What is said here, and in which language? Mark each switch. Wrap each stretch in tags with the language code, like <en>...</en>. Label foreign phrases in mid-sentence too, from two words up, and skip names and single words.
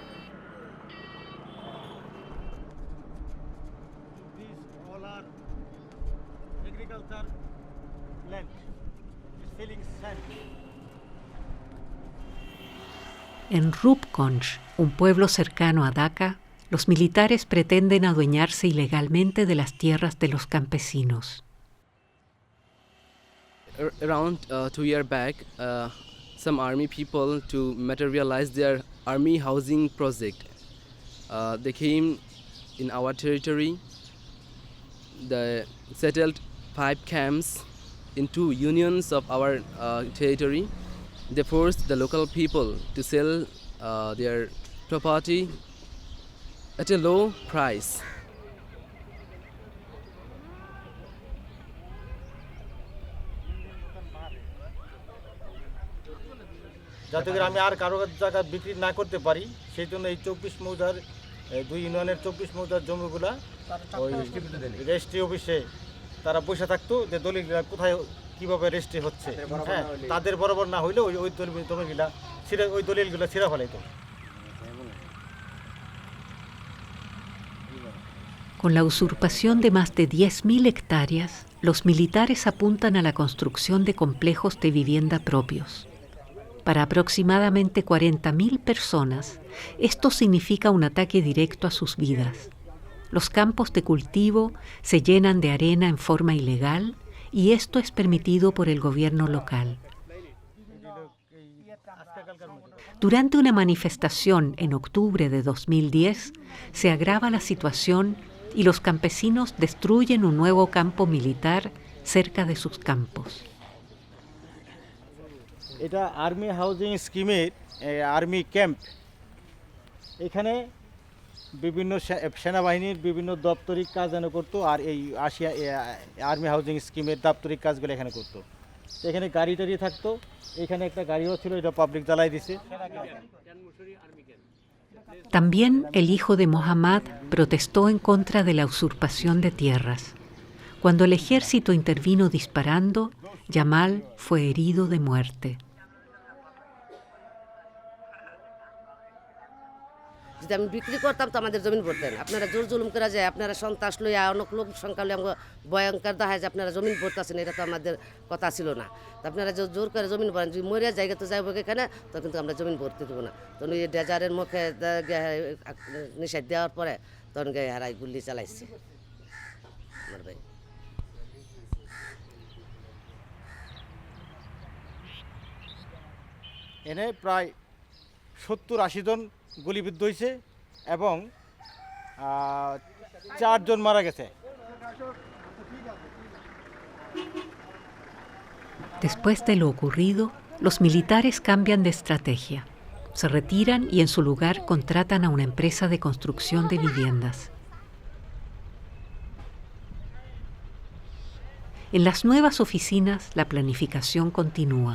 <es>En Rupkonj, un pueblo cercano a Dhaka, los militares pretenden adueñarse ilegalmente de las tierras de los campesinos.</es> <en>Around 2 years back, some army people to materialize their army housing project. They came in our territory. They settled 5 camps in 2 unions of our territory. They forced the local people to sell their property at a low price.</en> <bn>যাতে করে আমি আর কারো জায়গা বিক্রি না করতে পারি সেই জন্য এই 24 মৌজার 2 ইউনিয়নের 24 মৌজার জমিগুলা ওই</bn> <en>registry office</en> <bn>তারা বসে থাকতো যে দলিলগুলা কোথায় কিভাবে রেজিস্ট্রি হচ্ছে হ্যাঁ তাদের বরাবর না হইলে ওই জমিগুলা ছিঁড়ে ওই দলিলগুলা ছিঁড়া ফেলাইতো।</bn> <es>Con la usurpación de más de 10.000 hectáreas, los militares apuntan a la construcción de complejos de vivienda propios. Para aproximadamente 40.000 personas, esto significa un ataque directo a sus vidas. Los campos de cultivo se llenan de arena en forma ilegal y esto es permitido por el gobierno local. Durante una manifestación en octubre de 2010, se agrava la situación y los campesinos destruyen un nuevo campo militar cerca de sus campos.</es> <bn>এটা</bn> <en>army housing scheme army camp.</en> <bn>এখানে বিভিন্ন সেনাবাহিনীর বিভিন্ন দাপ্তরিক কাজ যেন করতো আর এই</bn> <en>army housing scheme</en> <bn>দাপ্তরিক কাজগুলো এখানে করতো। এখানে গাড়ি টাড়ি থাকতো, এখানে একটা গাড়িও ছিল, এটা পাবলিক জ্বালাই দিছে।</bn> <es>También el hijo de Mohammad protestó en contra de la usurpación de tierras. Cuando el ejército intervino disparando, Jamal fue herido de muerte.</es> <bn>যদি আমি বিক্রি করতাম তো আমাদের জমিন ভরতেন। আপনারা জোর জুলুম করা যায়, আপনারা সন্ত্রাস লইয়া অনেক লোক সংখ্যা লইয়া আমাকে ভয়ঙ্কর দেখা যায় আপনারা জমিন ভরতেছেন, এটা তো আমাদের কথা ছিল না। তো আপনারা জোর করে জমিন ভরেন, যদি মরিয়া জায়গা তো যাইব এখানে, তো কিন্তু আমরা জমিন ভরতে দেবো না। তখন এই ডেজারের মুখে নিষেধ দেওয়ার পরে তখন গায়ে হারাই গুলি চালাইছে আমার ভাই। এনে প্রায় 70-80 জন গুলিবিদ্ধ হয়েছে এবং 4 জন মারা গেছে।</bn> <es>Después de lo ocurrido, los militares cambian de estrategia. Se retiran y en su lugar contratan a una empresa de construcción de viviendas. En las nuevas oficinas, la planificación continúa.</es>